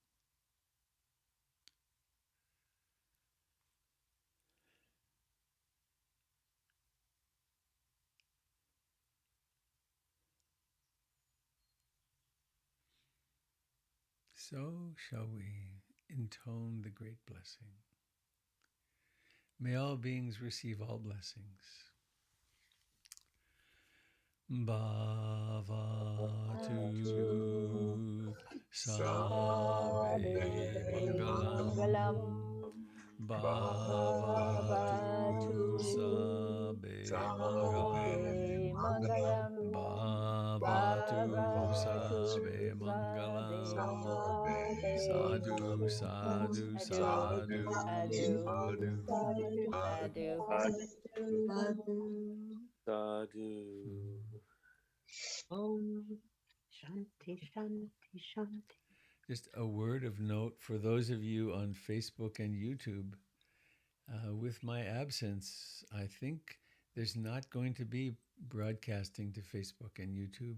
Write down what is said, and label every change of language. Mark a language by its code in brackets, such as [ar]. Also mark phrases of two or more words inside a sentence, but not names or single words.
[en] So shall we intone the great blessing. May all beings receive all blessings. [pi] Bhavatu Sabe Mangalam. Bhavatu Sabe Mangalam. Bhavatu Sabe Mangalam. Sadhu, sadhu, sadhu, Sadhu. [sa] Om Shanti Shanti Shanti. [en] Just a word of note for those of you on Facebook and YouTube. With my absence, I think there's not going to be broadcasting to Facebook and YouTube.